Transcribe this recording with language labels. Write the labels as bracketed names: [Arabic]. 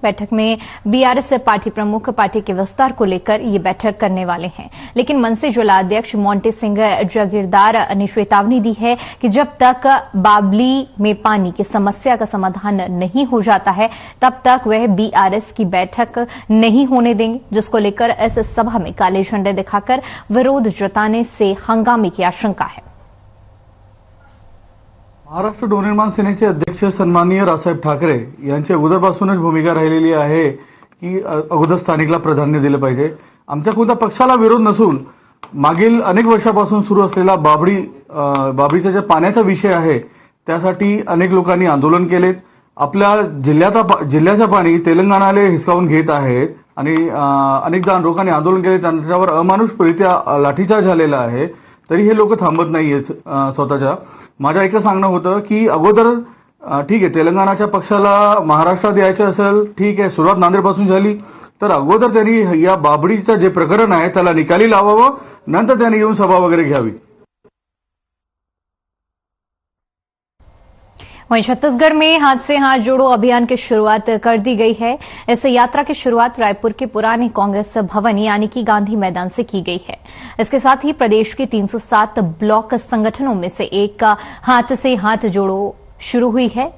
[Hindi] बैठक में BRS party प्रमुख पार्टी के विस्तार को लेकर ये बैठक करने वाले हैं, लेकिन मनसे जिला अध्यक्ष मोंटे सिंह जागीरदार ने चेतावनी दी है कि जब तक बाबली में पानी की समस्या का समाधान नहीं हो जाता है तब तक वह बीआरएस की बैठक नहीं होने देंगे, जिसको लेकर इस सभा में काले झंडे दिखाकर विरोध जताने से हंगामे की आशंका है। [Marathi] महाराष्ट्र नवनिर्माण सेनेचे अध्यक्ष सन्माननीय रावसाहेब ठाकरे यांची अगोदरपासूनच भूमिका राहिलेली आहे की अगोदर स्थानिकला प्राधान्य दिलं पाहिजे। आमच्या कोणत्या पक्षाला विरोध नसून मागील अनेक वर्षापासून सुरू असलेला बाबरीचा जे पाण्याचा विषय आहे त्यासाठी अनेक लोकांनी आंदोलन केलेत। आपल्या जिल्ह्याचं पाणी तेलंगणाला हिसकावून घेत आहेत आणि अनेकदा लोकांनी आंदोलन केले, त्यांच्यावर अमानुषरित्या लाठीचार्ज झालेला आहे, तरी हे लोक थांबत नाहीये स्वतःच्या। माझं एकच सांगणं होतं की अगोदर ठीक आहे, तेलंगणाच्या पक्षाला महाराष्ट्रात यायचं असेल, ठीक आहे, सुरुवात नांदेडपासून झाली, तर अगोदर त्यांनी या बाबरीचं जे प्रकरण आहे त्याला निकाली लावावं, नंतर त्यांनी येऊन सभा वगैरे घ्यावी। [Hindi] वहीं छत्तीसगढ़ में हाथ से हाथ जोड़ो अभियान की शुरुआत कर दी गई है। इस यात्रा की शुरुआत रायपुर के पुराने कांग्रेस भवन यानी कि गांधी मैदान से की गई है। इसके साथ ही प्रदेश के 307 ब्लॉक संगठनों में से एक हाथ से हाथ जोड़ो शुरू हुई है।